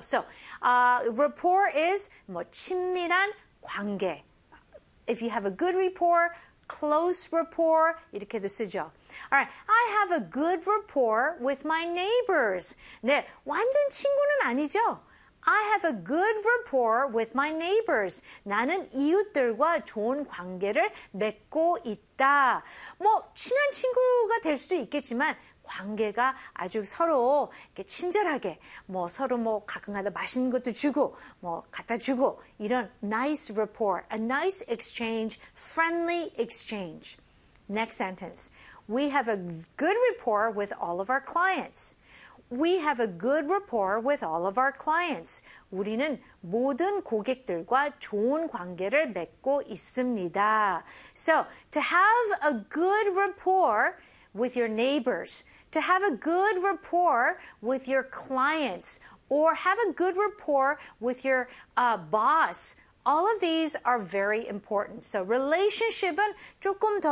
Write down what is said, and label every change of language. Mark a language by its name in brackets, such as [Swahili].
[English] So, rapport is [Korean] 뭐 친밀한 관계. [English] If you have a good rapport, close rapport, [Korean] 이렇게도 쓰죠. [English] Alright, I have a good rapport with my neighbors. [Korean] 네, 완전 친구는 아니죠. [English] I have a good rapport with my neighbors. [Korean] 나는 이웃들과 좋은 관계를 맺고 있다. 뭐 친한 친구가 될 수도 있겠지만 관계가 아주 서로 이렇게 친절하게 뭐 서로 뭐 가끔가다 맛있는 것도 주고 뭐 갖다 주고 이런 [English] nice rapport, a nice exchange, friendly exchange. Next sentence. We have a good rapport with all of our clients. We have a good rapport with all of our clients. [Korean] 우리는 모든 고객들과 좋은 관계를 맺고 있습니다. [English] So, to have a good rapport with your neighbors, to have a good rapport with your clients, or have a good rapport with your boss All of these are very important. So relationship은 [Korean] 조금 더